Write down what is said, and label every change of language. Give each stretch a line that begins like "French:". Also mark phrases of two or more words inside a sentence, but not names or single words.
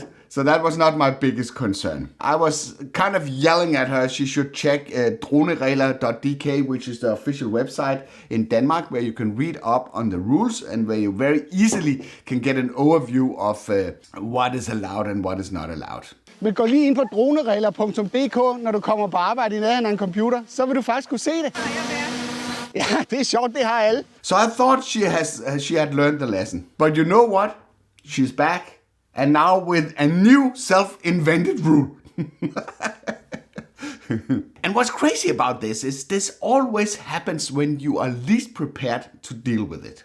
English: So that was not my biggest concern. I was kind of yelling at her she should check droneregler.dk, which is the official website in Denmark, where you can read up on the rules and where you very easily can get an overview of what is allowed and what is not allowed.
Danish: Men gå lige ind på droneregler.dk, når du kommer på arbejde i nærheden af en computer, så vil du faktisk kunne se det. Ja, det er sjovt, det har alle.
English: So I thought she had learned the lesson. But you know what? She's back. And now with a new self-invented rule. And what's crazy about this is this always happens when you are least prepared to deal with it.